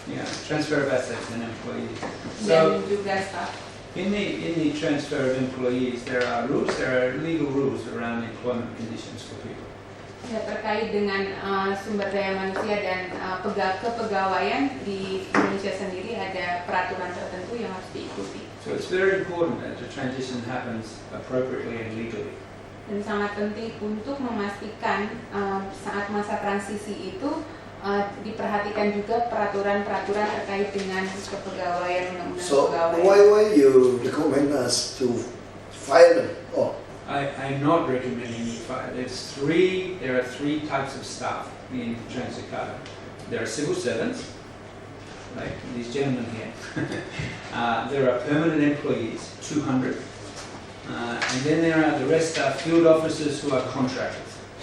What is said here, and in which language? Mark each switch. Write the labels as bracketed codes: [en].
[en] Yeah, transfer of assets and employees. [id] Dan [en] So [id] juga staff. [en] in the transfer of employees, there are legal rules around employment conditions for people. [id] Ya, terkait dengan sumber daya manusia dan kepegawaian di Indonesia sendiri ada peraturan tertentu yang harus diikuti. [en] So it's very important that the transition happens appropriately and legally. [id] Dan sangat penting untuk memastikan saat masa transisi itu diperhatikan juga peraturan-peraturan terkait dengan kepegawaian undang-undang [en] So [id] kepegawaian. [en] why you recommend us to fire them? Oh, I'm not recommending you fire. There are three types of staff in Transjakarta. There are civil servants, like these gentlemen here. There are permanent employees, 200. And then there are the rest are field officers who are contractors.